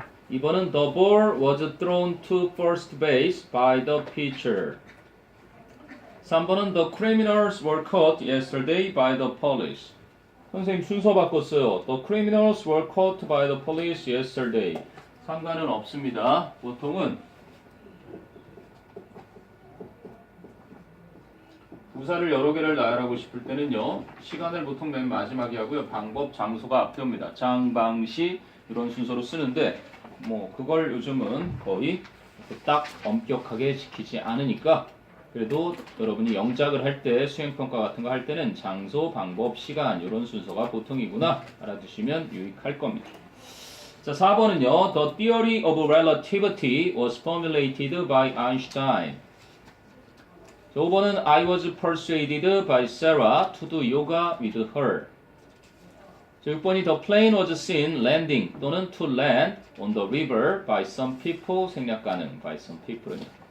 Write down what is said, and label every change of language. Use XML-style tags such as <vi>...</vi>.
<ko>2번은</ko> <en>The ball was thrown to first base by the pitcher.</en> <ko>3번은</ko> <en>The criminals were caught yesterday by the police.</en> <ko>선생님 순서 바꿨어요.</ko> <en>The criminals were caught by the police yesterday.</en> <ko>상관은 없습니다. 보통은 부사를 여러 개를 나열하고 싶을 때는요. 시간을 보통 맨 마지막에 하고요. 방법, 장소가 앞에 옵니다. 장, 방, 시 이런 순서로 쓰는데 뭐 그걸 요즘은 거의 딱 엄격하게 지키지 않으니까 그래도 여러분이 영작을 할 때 수행평가 같은 거 할 때는 장소, 방법, 시간 이런 순서가 보통이구나 알아두시면 유익할 겁니다. 자, 4번은요.</ko> <en>The theory of relativity was formulated by Einstein.</en> <ko>5번은</ko> <en>I was persuaded by Sarah to do yoga with her.</en> <ko>6번이</ko> <en>The plane was seen landing 또는 to land on the river by some people</en> <ko>생략 가능.</ko> <en>by some people은요.</en>